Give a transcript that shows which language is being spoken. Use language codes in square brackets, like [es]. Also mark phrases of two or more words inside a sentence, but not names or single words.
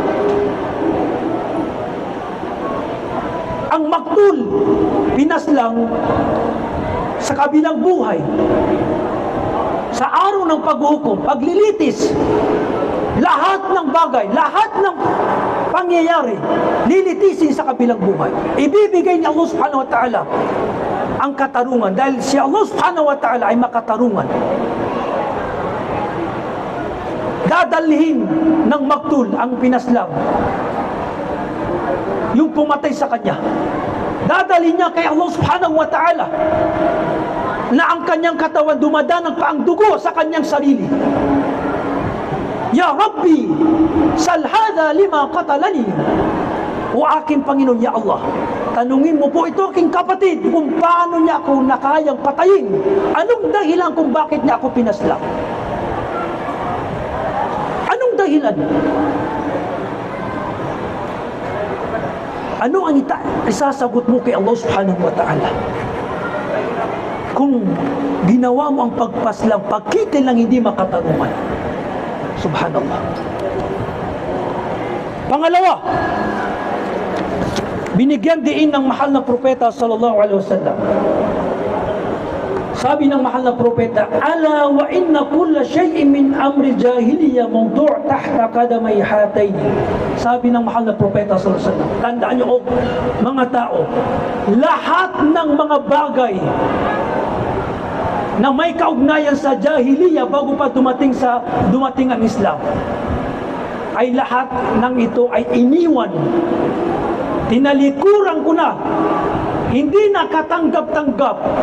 [tl] Ang maktul, pinaslang sa kabilang buhay. Sa araw ng paghuhukom, paglilitis, lahat ng bagay, lahat ng pangyayari, lilitisin sa kabilang buhay. Ibibigay ni Allah [ar] سبحانه وتعالى [tl] ang katarungan dahil si Allah [ar] سبحانه وتعالى [tl] ay makatarungan. Dadalhin ng maktul ang pinaslang, yung pumatay sa kanya. Dadalhin niya kay Allah [ar] سبحانه وتعالى [tl] na ang kanyang katawan dumadanang pa ang dugo sa kanyang sarili. [ar] يا ربي سل هذا لم قتلني. [tl] O aking Panginoon, ya Allah, tanungin mo po ito aking kapatid kung paano niya ako nakayang patayin. Anong dahilan kung bakit niya ako pinaslang? Anong dahilan? Ano ang isasagot mo kay Allah [ar] سبحانه وتعالى? [tl] Kung ginawa mo ang pagpaslang, pagkitil lang hindi makatarungan. Subhanallah. Pangalawa, binigyan diin ng mahal na propeta [ar] صلى الله عليه وسلم. [tl] Sabi ng mahal na propeta, [ar] ألا وإن كل شيء من أمر الجاهلية موضوع تحت قدمي هاتين. [tl] Sabi ng mahal na propeta [ar] صلى الله عليه وسلم, [tl] tandaan niyo mga tao, lahat ng mga bagay na may kaugnayan sa jahiliya bago pa dumating ang Islam, ay lahat ng ito ay iniwan. Tinalikuran ko na, hindi nakatanggap-tanggap.